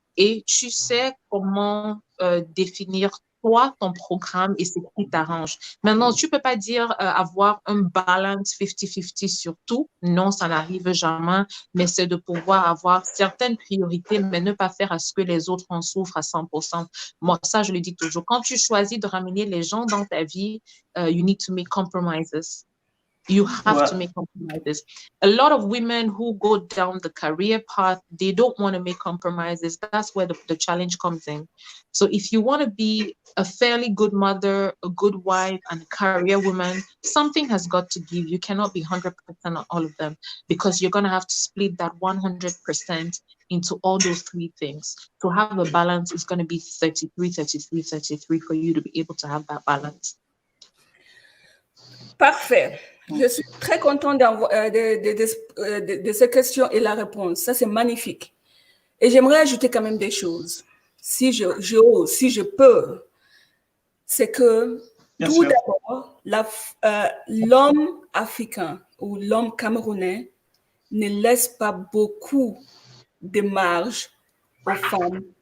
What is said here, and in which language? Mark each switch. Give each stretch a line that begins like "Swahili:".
French: Et tu sais comment définir toi, ton programme et ce qui t'arrange. Maintenant, tu peux pas dire avoir un balance 50-50 sur tout. Non, ça n'arrive jamais, mais c'est de pouvoir avoir certaines priorités, mais ne pas faire à ce que les autres en souffrent à 100%. Moi, ça, je le dis toujours. Quand tu choisis de ramener les gens dans ta vie,
English: you need to make compromises. You have to make compromises. A lot of women who go down the career path, they don't want to make compromises. That's where the challenge comes in. So if you want to be a fairly good mother, a good wife, and a career woman, something has got to give. You cannot be 100% on all of them because you're going to have to split that 100% into all those three things. To have a balance, it's going to be 33, 33, 33 for you to be able to have that balance.
French: Parfait. Je suis très contente de ces questions et la réponse. Ça, c'est magnifique. Et j'aimerais ajouter quand même des choses, si je peux. C'est que tout d'abord, l'homme africain ou l'homme camerounais ne laisse pas beaucoup de marge aux femmes